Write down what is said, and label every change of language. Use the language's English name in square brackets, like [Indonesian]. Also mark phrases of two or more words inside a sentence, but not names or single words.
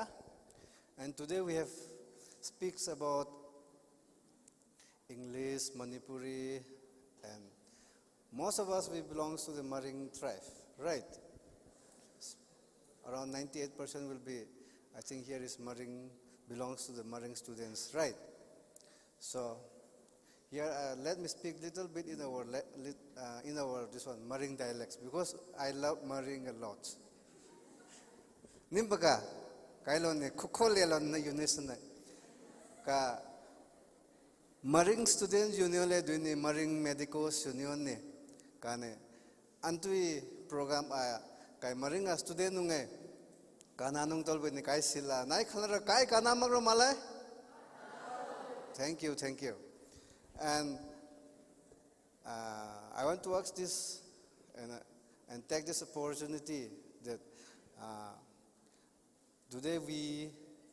[English] And today we have speaks about English, Manipuri, and most of us, we belong to the Marine tribe, right? around 98% will be, I think here is Maring, belongs to the Maring students, right? So here, let me speak little bit in our this one Maring dialects, because I love Maring a lot. [Maring Naga] Nimbaga, kailon ne kukolelon na unison ka Maring Students Union le duini Maring Medicos Union ne kane antui program kai Maring student nunge kana nung tolbe ni kai sila nai khalara kai kana magro malai. [English] Thank you. And I want to ask this and take this opportunity that today we